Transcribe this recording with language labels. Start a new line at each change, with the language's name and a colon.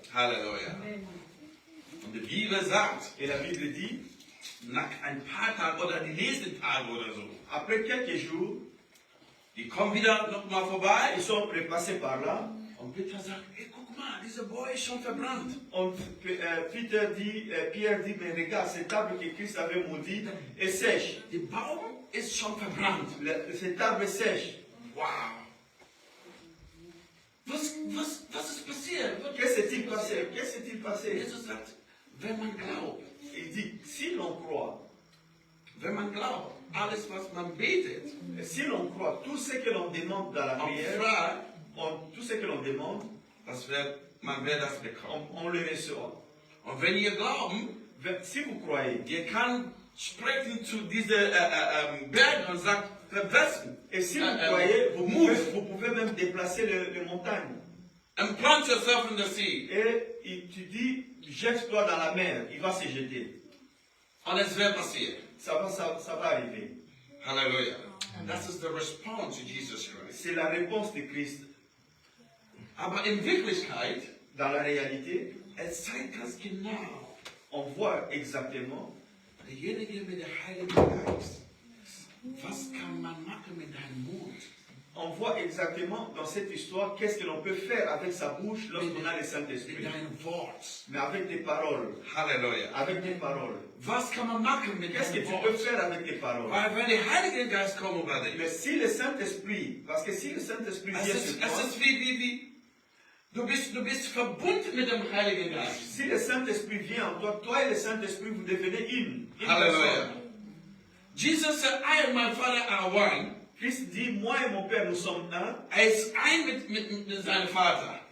German: Halleluja. Und die Bibel sagt,
French: Et la Bible dit,
German: nach ein paar Tagen oder die nächsten Tage oder so,
French: après quelques jours,
German: die kommen wieder nochmal vorbei.
French: ils sont repassés par là.
German: Und Peter sagt, hey, guck mal, dieser Bäume ist schon verbrannt.
French: Und Pierre dit, mais regarde, cet arbre que Christ avait maudit est sèche.
German: Der Baum ist schon verbrannt.
French: Cet arbre est sèche.
German: Wow. Was ist passiert?
French: Qu'est-ce s'est-il passé? Qu'est-ce s'est-il passé?
German: Jesus sagt, wenn man glaubt,
French: Il dit, si l'on croit,
German: wenn man glaubt, alles was man betet,
French: si l'on croit, tout ce que l'on demande dans la
German: und
French: prière,
German: fragt,
French: tout ce que l'on demande,
German: man wird das bekommen.
French: on le reçoit.
German: Und wenn ihr glauben,
French: Si vous croyez,
German: ihr kann sprechen zu diese Bergen und sagt, verwässern.
French: et si vous croyez, vous pouvez même déplacer les montagnes.
English: And plunge yourself in the sea.
French: Et tu dis, jette-toi dans la mer, il va se jeter.
German: Und es wird passieren.
French: Ça va arriver.
German: Halleluja. Das ist
English: the response to Jesus Christ.
French: C'est la réponse de Christ.
German: Aber in Wirklichkeit,
French: Dans la réalité,
German: es zeigt ganz genau,
French: on voit exactement
German: derjenige mit dem Heiligen Geist, was kann man machen mit deinem Mund?
French: on voit exactement dans cette histoire qu'est-ce que l'on peut faire avec sa bouche lorsqu'on a le
German: Mit
French: Saint-Esprit.
German: deinem Wort.
French: Mais avec des paroles.
German: Halleluja.
French: Avec des paroles.
German: Was kann man machen mit
French: Qu'est-ce que
German: deinem
French: tu peux
German: Wort?
French: faire avec des paroles?
German: Weil wenn der Heilige Geist kommen über dich,
French: Mais si le Saint-Esprit, parce que si le Saint-Esprit vient sur toi,
German: es ist wie du bist verbunden mit dem Heiligen Geist.
French: si le Saint-Esprit vient en toi, toi et le Saint-Esprit, vous devenez une
German: Halleluja.
French: personne.
English: Jesus said, I and my Father are one.
French: Christ dit, moi et mon Père, nous sommes un.
German: Ist ein mit seinem Vater.